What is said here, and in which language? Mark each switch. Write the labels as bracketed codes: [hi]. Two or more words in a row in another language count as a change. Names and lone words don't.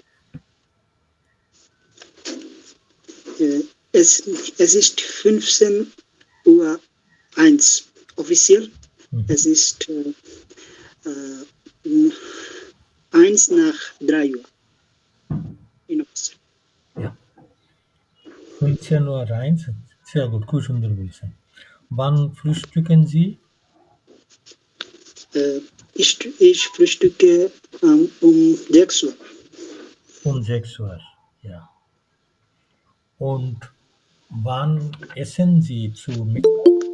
[de] es, es ist 15:01 Uhr offiziell. Es ist 1 nach 3 Uhr in offiziell. Ja. 15:01 Uhr. Sehr gut, [bn] খুব সুন্দর বলছেন। [de] Wann frühstücken Sie? Ich frühstücke um 6 Uhr. Um 6 Uhr. Ja. Und wann essen Sie zu Mittag?